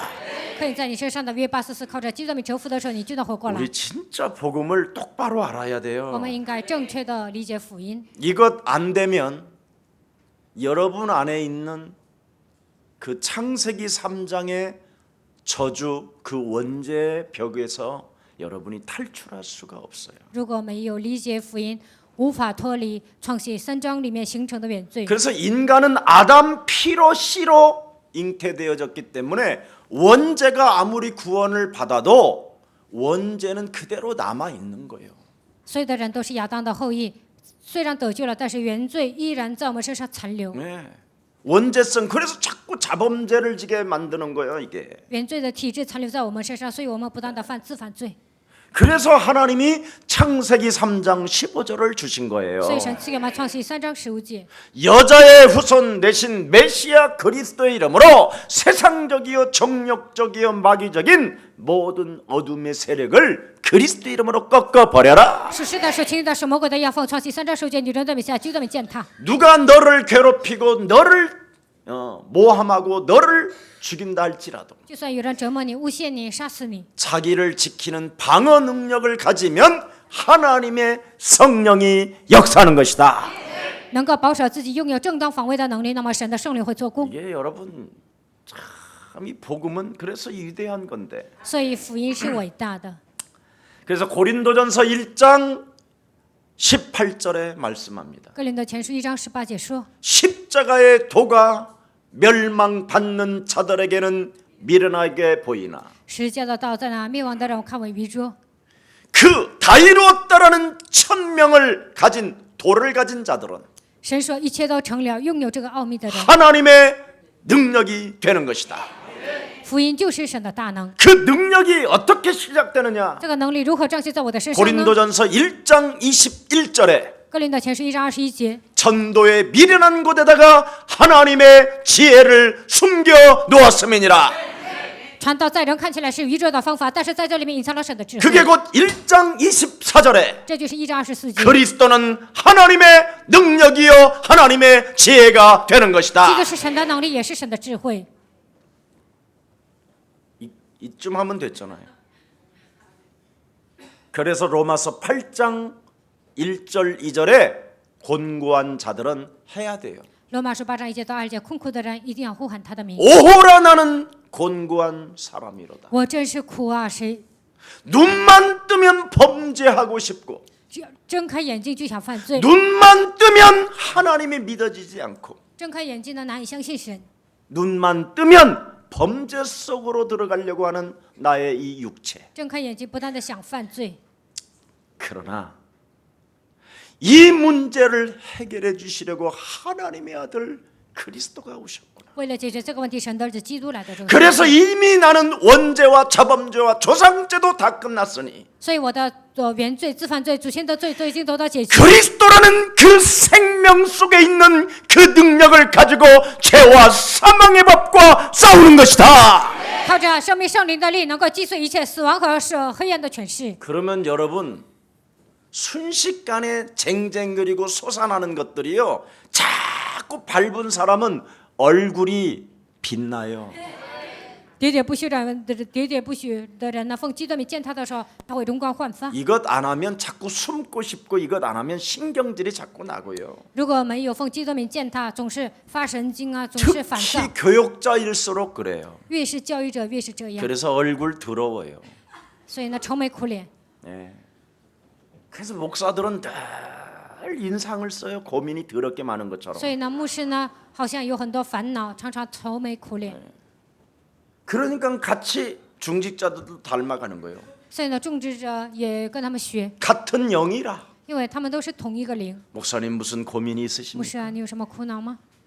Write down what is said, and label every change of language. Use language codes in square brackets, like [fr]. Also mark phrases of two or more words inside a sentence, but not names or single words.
[zh] 可以在你身上的约844靠着基督的名折服的时候，你就能活过来。 [ko] 우리 진짜 복음을 똑바로 알아야 [zh] 我 [ko] 돼요. [zh] 们应该正确的理解福音。 [ko] 이것 안 되면 여러분 안에 있는 그 창세기 3장의 저주 그 원죄의 벽에서 여러분이 탈출할 수가 없어요. [zh] 如果没有理解福音，无法脱离创世3章里面形成的原罪。 [ko] 그래서 인간은 아담 피로 씨로 잉태되어졌기 때문에 원죄가 아무리 구원을 받아도 원죄는 그대로 남아 있는 거예요. [zh] 所有的人都是亚当的后裔，虽然得救了，但是原罪依然在我们身上残留。 [ko] 네. 원죄성 그래서 자꾸 자범죄를 지게 만드는 거예요, 이게. [zh] 原罪的体质残留在我们身上，所以我们不断的自犯罪。 [ko] 그래서 하나님이 창세기 3장 15절을 주신 거예요. [zh] 所以神赐给我们创世3章15节， [ko] 여자의 후손 대신 메시아 그리스도의 이름으로 세상적이요 정욕적이요 마귀적인 모든 어둠의 세력을 그리스도 이름으로 꺾어버려라. [zh] 属世的、属情欲的、属魔鬼的，要奉创世3章15节，女人的名下，基督的名践踏。 [ko] 누가 너를 괴롭히고 너를 모함하고 너를 죽인다 할지라도 [zh] 就算有人折磨你、诬陷你、杀死你， [ko] 자기를 지키는 방어 능력을 가지면 하나님의 성령이 역사하는 것이다. [zh] 能够保守自己，拥有正当防卫的能力，那么神的圣灵会做工。 [ko] 이게 여러분 참 이 복음은 그래서 위대한 건데. [zh] 所以福音是伟大的。 [ko] 그래서 고린도전서 1장 18절에 말씀합니다. [zh] 哥林多前书1章18节说： [ko] 십자가의 도가 멸망받는 자들에게는 미련하게 보이나 [zh] 十架的道在那灭亡的人看为愚拙。 [ko] 그 다 이루었다라는 천명을 가진 도를 가진 자들은 [zh] 神说一切都成了，拥有这个奥秘的人， [ko] 하나님의 능력이 되는 것이다. [zh] 福音就是神的大能。 [ko] 그 능력이 어떻게 시작되느냐? [zh] 这个能力如何彰显在我的身上呢？ [ko] 고린도전서 1장 21절에 [zh] 哥林多前书1章21节， [ko] 전도의 미련한 곳에다가 하나님의 지혜를 숨겨 놓았음이니라. [zh] 传道在人看起来是愚拙的方法，但是在这里面隐藏了神的智 [ko] 그게 [zh] 慧。 [ko] 곧 1장 24절에 [zh] 这就是1章24节， [ko] 그리스도는 하나님의 능력이요 하나님의 지혜가 되는 [zh] 基督 [ko] 것이다. [zh] 是神的能力，也是神的智慧。 [ko] 이쯤 하면 됐잖아요. 그래서 로마서 8장 1절 2절에 곤고한 자들은 해야 돼요. [zh] 罗马书8章1节到2节，困苦的人一定要呼喊他的名。 [ko] 오호라 나는 곤고한 사람이로다. [zh] 我真是苦啊！谁 [ko] 눈만 뜨면 범죄하고 싶고 [zh] 只要睁开眼睛就想犯罪， [ko] 눈만 뜨면 하나님이 믿어지지 않고 [zh] 睁开眼睛呢难以相信神， [ko] 눈만 뜨면 범죄 속으로 들어가려고 하는 나의 이 육체. [zh] 睁开眼睛不断的想犯罪。 [ko] 그러나 이 문제를 해결해 주시려고 하나님의 아들 그리스도가 오셨구나. [zh] 为了解决这个问题，神的儿子基督来到这个世 [ko] 그래서 [zh] 界， [ko] 이미 나는 원죄와 자범죄와 조상죄도 다 끝났으니 [zh] 所以我的原罪、自犯罪、祖先的罪都已经得到解决。 [ko] 그리스도라는 그 생명 속에 있는 그 능력을 가지고 죄와 사망의 법과 싸우는 것이다. [zh] 靠着生命圣灵的力，能够击碎一切死亡和黑暗的权势。 [ko] 그러면 여러분 순식간에 쟁쟁거리고 솟아나는 것들이요 자꾸 밟은 사람은 얼굴이 빛나요. [zh] 喋喋不休的人呢，奉基督名见他的时候，他会容光焕发。 [ko] 이것 안 하면 자꾸 숨고 싶고 이것 안 하면 신경질이 자꾸 나고요. [zh] 如果没有奉基督名见他，总是发神经啊，总是烦躁 [ko] 특히 。 교육자일수록 그래요. [zh] 越是教育者，越是这样。 [ko] 그래서 얼굴 더러워요. [zh] 所以呢，愁眉苦脸。 [ko] 네. 그래서 목사들은 늘 인상을 써요. 고민이 더럽게 많은 것처럼. [zh] 所以呢，牧师呢，好像有很多烦恼，常常愁眉苦脸。 [ko] 그러니까 같이 중직자들도 닮아가는 거예요. [zh] 所以呢，种植者也跟他们学， [ko] 같은 영이라. [zh] 因为他们都是同一个灵。 [ko] 목사님 무슨 고민이 [zh] 牧 [ko] 있으십니까? [zh] 师啊，你有什么苦恼吗？